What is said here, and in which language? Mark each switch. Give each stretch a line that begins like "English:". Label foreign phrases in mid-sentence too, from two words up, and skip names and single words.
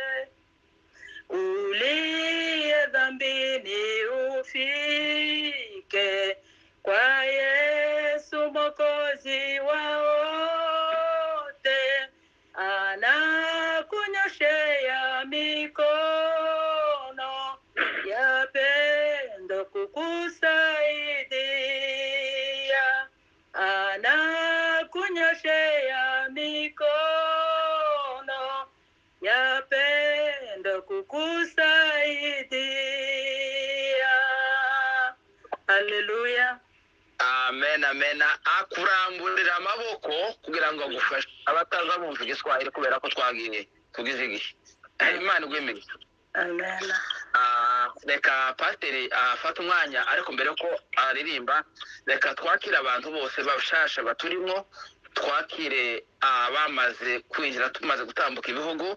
Swahili: Uliye dhambini ufike kwa Yesu Mwokozi wa wote, anakunyoshea mikono ya pendo kukusaidia, anakunyoshea mikono ya pendo kukusaidia. Haleluya. Amen, amen.
Kinyarwanda: Akuramburira amaboko kugira ngo agufashe abataza bumva igiswahili kubera ko twagiye tugize igihe. Imana igwemeye. Amen. Reka pasiteri afata umwanya, ariko mbere ko aririmba reka twakire abantu bose bashasha baturimo, twakire abamaze kwinjira tumaze gutambuka ibihugu.